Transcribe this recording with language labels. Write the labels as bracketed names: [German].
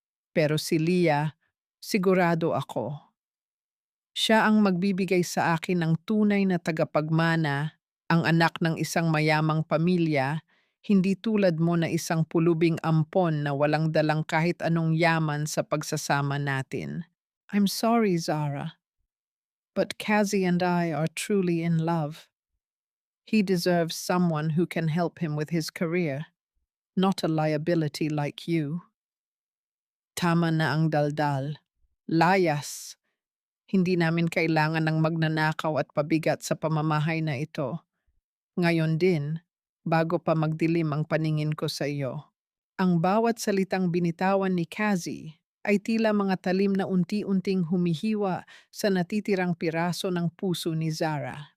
[Filipino] Pero si Leah, sigurado ako. Siya ang magbibigay sa akin ng tunay na tagapagmana, ang anak ng isang mayamang pamilya, hindi tulad mo na isang pulubing ampon na walang dalang kahit anong yaman sa pagsasama natin. [English] I'm sorry, Zara, but Kazi and I are truly in love. He deserves someone who can help him with his career, not a liability like you. [Filipino] Tama na ang daldal. Layas. Hindi namin kailangan ng magnanakaw at pabigat sa pamamahay na ito. Ngayon din, bago pa magdilim ang paningin ko sa iyo. Ang bawat salitang binitawan ni Kazi ay tila mga talim na unti-unting humihiwa sa natitirang piraso ng puso ni Zara.